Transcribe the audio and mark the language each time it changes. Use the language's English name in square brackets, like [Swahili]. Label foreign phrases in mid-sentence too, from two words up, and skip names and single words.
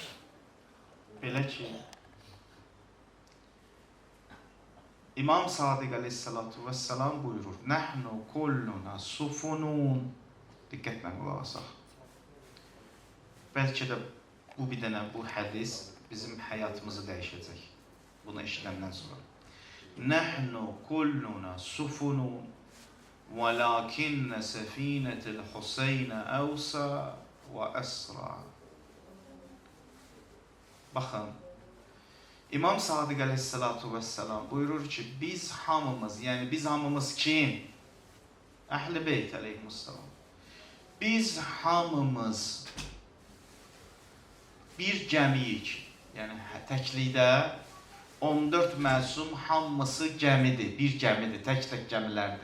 [Azerbaijani] Belə ki, İmam Sadiq əleyhissalatu vəssalam buyurur, [Arabic] نحن كلنا سفن. [Azerbaijani] Diqqətlə qulaq asaq. Bəlkə də bu bir dənə bu hədis bizim həyatımızı dəyişəcək. Bunu eşidəndən sonra. [Arabic] نحن كلنا سفن. وَلَكِنَّ سَفِينَةِ الْحُسَيْنَ أَوْسَى وَأَسْرَى. [Azerbaijani] Baxın, İmam Sadiq əleyhissalatu vəssalam buyurur ki, biz hamımız, yəni biz hamımız kim? Əhl-i Beyt əleyhissalam. Biz hamımız bir gəmiyik, yəni təklikdə 14 məsum hamısı gəmidir, bir gəmidir, tək-tək gəmilərdir.